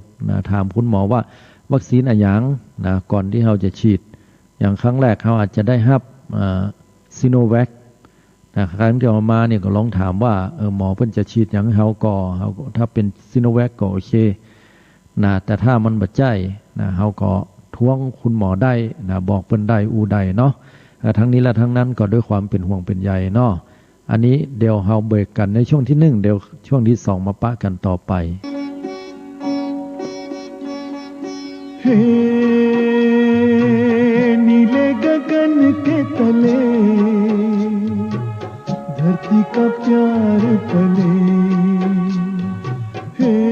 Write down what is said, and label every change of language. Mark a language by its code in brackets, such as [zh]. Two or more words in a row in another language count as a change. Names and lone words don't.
[th] นะถามคุณหมอว่าวัคซีนอะไรอย่างนะก่อนที่เขาจะฉีดอย่างครั้งแรกเขาอาจจะได้รับซิโนแวคนะครั้งที่ออกมาเนี่ยก็ลองถามว่าหมอเพิ่นจะฉีดอย่างเขาก็ถ้าเป็นซิโนแวคก็โอเคนะแต่ถ้ามันบัดใจนะเขาก็ท้วงคุณหมอได้นะบอกเพิ่นได้อูได้เนาะทั้งนี้และทั้งนั้นก็ด้วยความเป็นห่วงเป็นใยเนาะอันนี้เดี๋ยวเราเบรกกันในช่วงที่1เดี๋ยวช่วงที่2มาปะกันต่อไป [hi] नीले गगन के तले धरती का प्यार पले हे